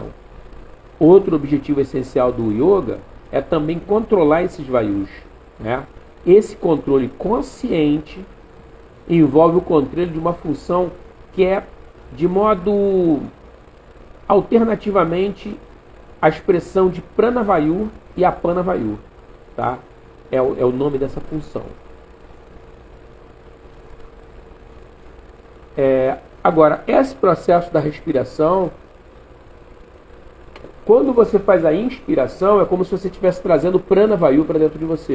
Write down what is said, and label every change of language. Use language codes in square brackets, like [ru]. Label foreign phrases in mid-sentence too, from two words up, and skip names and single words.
[pt] Outro objetivo essencial do yoga é também controlar esses vayus, né? Esse controle consciente envolve o controle de uma função que é, de modo alternativamente, a expressão de prana vayu e apana vayu, tá? É o nome dessa função. Agora, esse processo da respiração, quando você faz a inspiração, é como se você estivesse trazendo prana vayu para dentro de você.